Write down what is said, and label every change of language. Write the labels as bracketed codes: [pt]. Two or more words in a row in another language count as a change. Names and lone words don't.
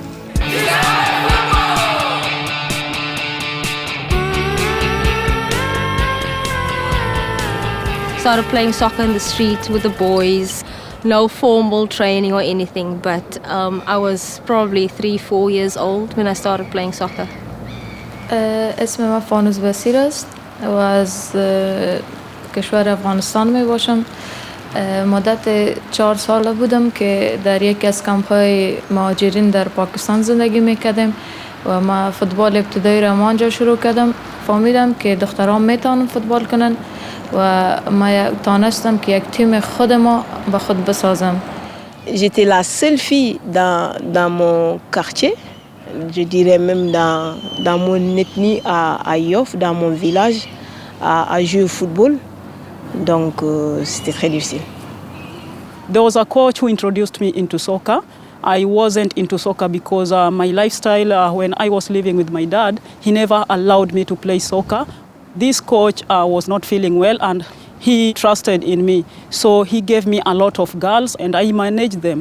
[en] Started playing soccer in the street with the boys. No formal training or anything, but I was probably 3-4 years old when I started playing soccer. [fa] اسم من فانوس بصیر است و از کشور افغانستان می باشم. مدت 4 ساله بودم که در یک از کمپ‌های مهاجرین در پاکستان زندگی میکردم و ما فوتبال ابتدایی را آنجا شروع کردم. فهمیدم که دختران میتونن فوتبال کنن و ما تونستم که یک تیم خود ما به خود بسازم. [fr] J'étais la seule fille dans mon quartier, je dirais même dans mon ethnie à Yoff, dans mon village, à jouer au football. Donc c'était très difficile. [en] There was a coach who introduced me into soccer. I wasn't into soccer because my lifestyle, when I was living with my dad, he never allowed me to play soccer. This coach was not feeling well and he trusted in me. So he gave me a lot of girls and I managed them.